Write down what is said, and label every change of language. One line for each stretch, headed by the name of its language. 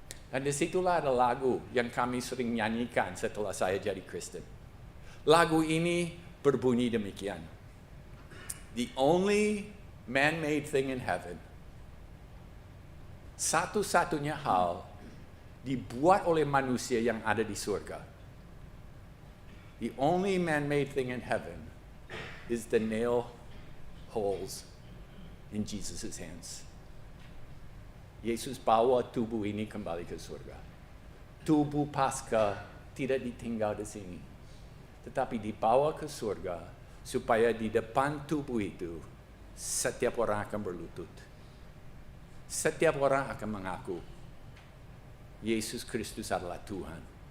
Indonesian: Dan disitulah ada lagu yang kami sering nyanyikan setelah saya jadi Kristen. Lagu ini berbunyi demikian. The only man-made thing in heaven. Satu-satunya hal dibuat oleh manusia yang ada di surga.
English: The only man-made thing in heaven is the nail holes in Jesus' hands.
Indonesian: Yesus bawa tubuh ini kembali ke surga. Tubuh Paskah tidak ditinggal di sini, tetapi dibawa ke surga supaya di depan tubuh itu setiap orang akan berlutut. Setiap orang akan mengaku Yesus Kristus adalah Tuhan.